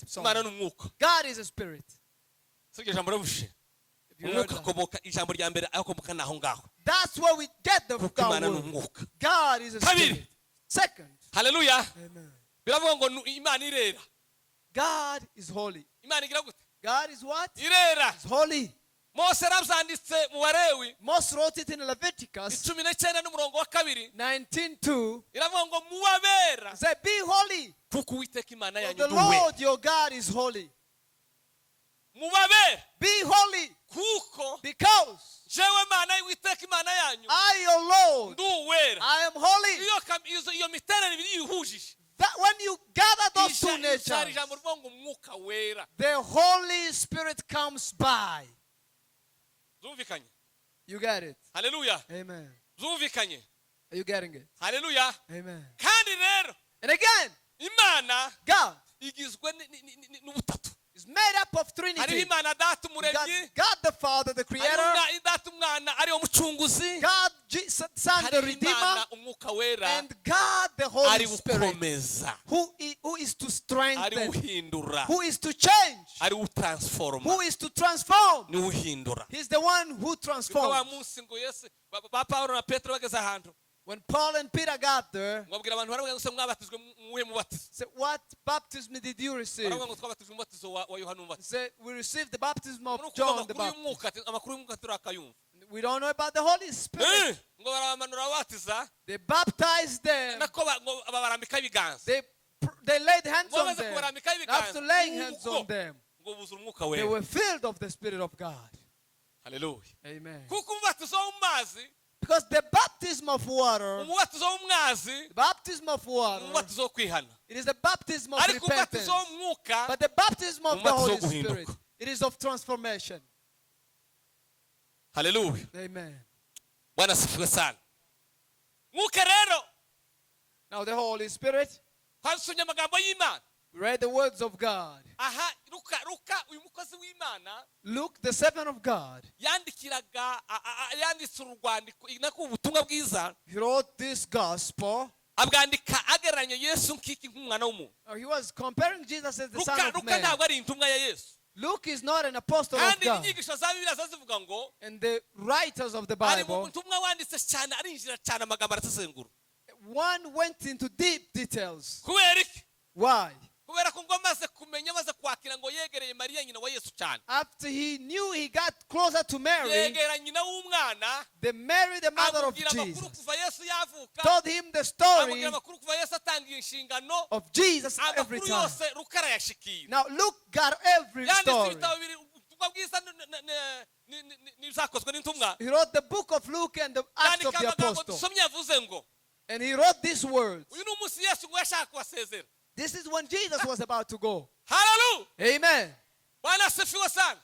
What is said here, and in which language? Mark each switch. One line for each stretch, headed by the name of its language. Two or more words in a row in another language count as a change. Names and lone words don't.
Kinyarwanda: Imana ni umwuka
English: God is a spirit.
Kinyarwanda: siryo jambo rabushe
English: If you heard
Kinyarwanda: umwuka
English: that.
Kinyarwanda: akomoka ijambo rya mbere akomoka naho ngaho
English: That's where we get the
Kinyarwanda: kuko
English: God
Kinyarwanda: Imana ni
English: word.
Kinyarwanda: umwuka
English: God is a
Kinyarwanda: Kabiri.
English: spirit. Second,
Kinyarwanda: haleluya
English: amen.
Kinyarwanda: biravuga ngo Imana irera
English: God is holy.
Kinyarwanda: Imana igira gute
English: God is what?
Kinyarwanda: irera
English: Is holy.
Kinyarwanda: Mose yarabyanditse mu Balewi
English: Moses wrote it in Leviticus
Kinyarwanda: 19 n'umurongo wa 2
English: 19:2.
Kinyarwanda: iravuga ngo muwabera
English: Say, be holy.
Kinyarwanda: kuko Uwiteka Imana
English: For
Kinyarwanda: yanyu
English: the
Kinyarwanda: ndi uwera
English: Lord your God is holy.
Kinyarwanda: mubabera
English: Be holy
Kinyarwanda: kuko
English: because
Kinyarwanda: jewe Mana y'Uwiteka Imana yanyu
English: I, your Lord,
Kinyarwanda: ndi uwera
English: I am holy.
Kinyarwanda: iyo miterere ibiri yihujije
English: That when you gather those two
Kinyarwanda: hari
English: natures,
Kinyarwanda: ijambo rivuga ngo umwuka wera
English: the Holy Spirit comes by.
Kinyarwanda: zumvikanye
English: You get it?
Kinyarwanda: haleluya
English: Amen.
Kinyarwanda: zumvikanye
English: Are you getting it?
Kinyarwanda: haleluya
English: Amen.
Kinyarwanda: kandi rero
English: And again,
Kinyarwanda: Imana
English: God,
Kinyarwanda: igizwe n'ubutatu.
English: It's made up of
Kinyarwanda: Hariho
English: Trinity.
Kinyarwanda: Imana Data umuremyi,
English: God the Father, the Creator.
Kinyarwanda: hariho Data Umwana ariwo mucunguzi,
English: God, Son, the
Kinyarwanda: hariho
English: Redeemer.
Kinyarwanda: Imana Umwuka wera
English: And God, the Holy
Kinyarwanda: ari
English: Spirit,
Kinyarwanda: gukomeza,
English: who is to
Kinyarwanda: ari
English: strengthen,
Kinyarwanda: guhindura,
English: who is to change,
Kinyarwanda: ari gutransforma,
English: who is to transform.
Kinyarwanda: ni uhindura.
English: He's the one who
Kinyarwanda: Kuko wa
English: transforms.
Kinyarwanda: munsi ngo Yesu ba Pawulo na Petero bageze ahantu
English: When Paul and Peter got there,
Kinyarwanda: ngo abwira abantu baravuga ngo se mwabatijwe muhe mubatizo,
English: said, what baptism did you receive?
Kinyarwanda: baravuga ngo twabatijwe umubatizo wa Yohana
English: He
Kinyarwanda: umubatizo.
English: said, we received the baptism of
Kinyarwanda: Nuko
English: John the
Kinyarwanda: amakuru
English: Baptist.
Kinyarwanda: y'umwuka, amakuru y'umwuka turakayumva.
English: We don't know about the Holy Spirit.
Kinyarwanda: Ngo baramanura babatiza,
English: They baptized them.
Kinyarwanda: nako ngo babarambika ibiganza.
English: They laid hands
Kinyarwanda: Ngo
English: on
Kinyarwanda: bamaze
English: them.
Kinyarwanda: kubarambika
English: After laying hands
Kinyarwanda: ibiganza,
English: on them,
Kinyarwanda: ngo buzura umwuka
English: they
Kinyarwanda: wera.
English: were filled of the Spirit of God.
Kinyarwanda: Haleluya.
English: Amen.
Kinyarwanda: Kuko umubatizo wo mu mazi,
English: Because the baptism of water,
Kinyarwanda: umubatizo wo mu mazi,
English: the baptism of water,
Kinyarwanda: umubatizo wo kwihana.
English: it is the baptism of
Kinyarwanda: Ariko
English: repentance.
Kinyarwanda: umubatizo wo mu mwuka,
English: But the baptism of the
Kinyarwanda: umubatizo
English: Holy
Kinyarwanda: wo guhinduka.
English: Spirit, it is of transformation.
Kinyarwanda: haleluya.
English: Amen.
Swahili: Bwana asifiwe sana.
Kinyarwanda: Mwuka rero,
English: Now the Holy Spirit,
Kinyarwanda: twasomye amagambo y'Imana.
English: we read the words of God.
Kinyarwanda: Aha, Luka uyu mukozi w'Imana
English: Luke, the servant of God,
Kinyarwanda: yanditse urwandiko nako ubutumwa bwiza,
English: he wrote this gospel.
Kinyarwanda: abwandika agereranya Yesu nk'iki nk'umwana w'umuntu.
English: He was comparing Jesus as the Son of
Kinyarwanda: Luka
English: Man.
Kinyarwanda: ntabwo ari intumwa ya Yesu.
English: Luke is not an apostle of
Kinyarwanda: Kandi
English: God.
Kinyarwanda: inyigisho za Bibiliya zivuga ngo
English: And the writers of the
Kinyarwanda: ari mu
English: Bible,
Kinyarwanda: butumwa wanditse cyane, arinjira cyane amagambo arasesengura.
English: one went into deep details.
Kinyarwanda: Kubera iki?
English: Why?
Kinyarwanda: Kubera ko ngo amaze kumenya, amaze kwakira ngo yegereye Mariya nyina wa Yesu cyane.
English: After he knew he got closer to Mary,
Kinyarwanda: Yegera nyina w'umwana,
English: the Mary, the mother of
Kinyarwanda: amubwira amakuru
English: Jesus,
Kinyarwanda: kuva Yesu yavuka,
English: told him the story
Kinyarwanda: amubwira amakuru kuva Yesu atangiye inshingano,
English: of Jesus every
Kinyarwanda: amakuru
English: time.
Kinyarwanda: yose Luka arayashikira.
English: Now Luke got every
Kinyarwanda: Yanditse
English: story.
Kinyarwanda: ibitabo bibiri, ubutumwa bwiza n'izakozwe n'intumwa.
English: He wrote the book of Luke and the Acts of
Kinyarwanda: Yandika
English: the
Kinyarwanda: amagambo
English: Apostles.
Kinyarwanda: dusomye yavuze ngo
English: And he wrote these words.
Kinyarwanda: uyu ni umunsi Yesu ngo yashaka kubasezera.
English: This is when Jesus was about to go.
Kinyarwanda: Haleluya.
English: Amen.
Swahili: Bwana asifiwe sana.